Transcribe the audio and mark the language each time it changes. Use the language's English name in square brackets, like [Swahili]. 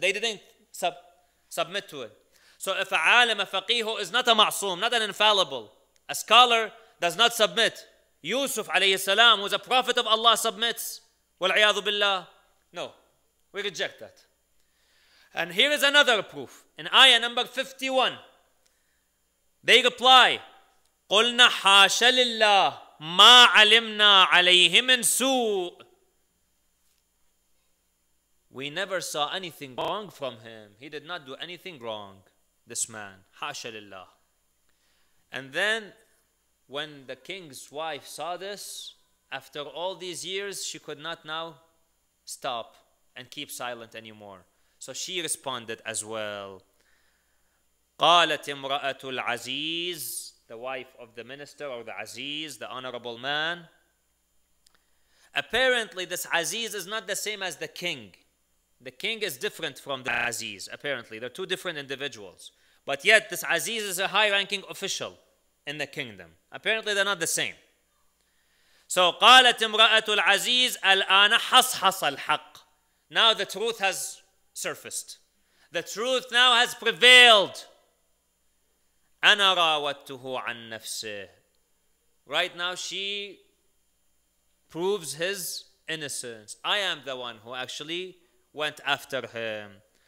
[English] They didn't submit to it. So if a alim, a faqih who is not a ma'soom, not an infallible, a scholar does not submit. Yusuf alayhi salam, who is a prophet of Allah, submits. Wal-'iyadhu billah. No, we reject that. And here is another proof. In ayah number 51, they reply, [Arabic] قُلْنَا حَاشَ لِلَّهِ مَا عَلِمْنَا عَلَيْهِ مِنْ سُوءٍ. [English] We never saw anything wrong from him. He did not do anything wrong, this man. [Arabic] حَاشَ لِلَّهِ. [English] And then, when the king's wife saw this, after all these years, she could not now stop and keep silent anymore. So she responded as well. [Arabic] قالت امرأة العزيز, [English] the wife of the minister or the Aziz, the honorable man. Apparently this Aziz is not the same as the king. The king is different from the Aziz, apparently. They're two different individuals. But yet this Aziz is a high-ranking official in the kingdom. Apparently they're not the same. [Arabic] So قالت امرأة العزيز الآن حصحص الحق. [English] Now the truth has surfaced. The truth now has prevailed. [Arabic] أنا راودته عن نفسه. [English] Right now she proves his innocence. I am the one who actually went after him.